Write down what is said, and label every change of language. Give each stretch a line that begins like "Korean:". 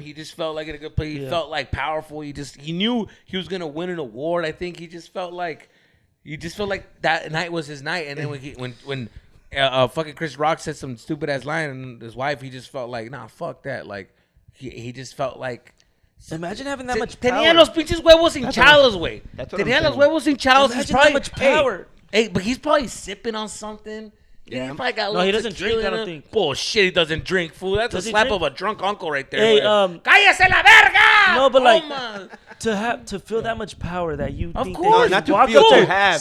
English: He just felt like in a good place. He felt like powerful. He knew he was gonna win an award. I think he just felt like that night was his night. And then when fucking Chris Rock said some stupid ass line and his wife, he just felt like, nah, fuck that. Like he just felt like. Imagine having that much power.
Spanish: Tenía los pinches huevos hinchados, güey. Tenía los huevos hinchados.
English: Imagine that much power. Hey, but he's probably sipping on something. Yeah. He probably got no, he doesn't drink, I don't think. Bullshit, he doesn't drink, fool. That's a slap of a drunk uncle right there. Hey,
Spanish: ¡cállese la verga!
English: No, but like, to feel that much power that you of think course. that No, not to feel, to have.